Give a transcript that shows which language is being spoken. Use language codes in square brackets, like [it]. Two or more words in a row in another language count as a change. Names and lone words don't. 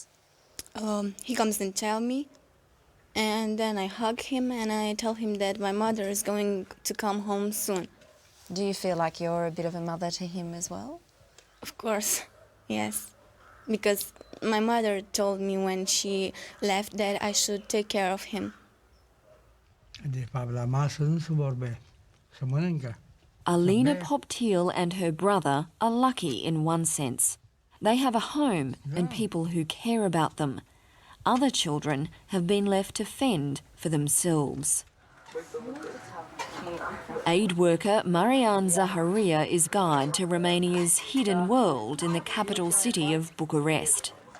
[en] He comes and tells me, and then I hug him and I tell him that my mother is going to come home soon. Do you feel like you're a bit of a mother to him as well? Of course, yes. Because my mother told me when she left that I should take care of him. [ro] De fapt, la masă nu se vorbește, se mănâncă. [en] Alina Poptil and her brother are lucky in one sense. They have a home and people who care about them. Other children have been left to fend for themselves. Aid worker Marian Zaharia is guide to Romania's hidden world in the capital city of Bucharest.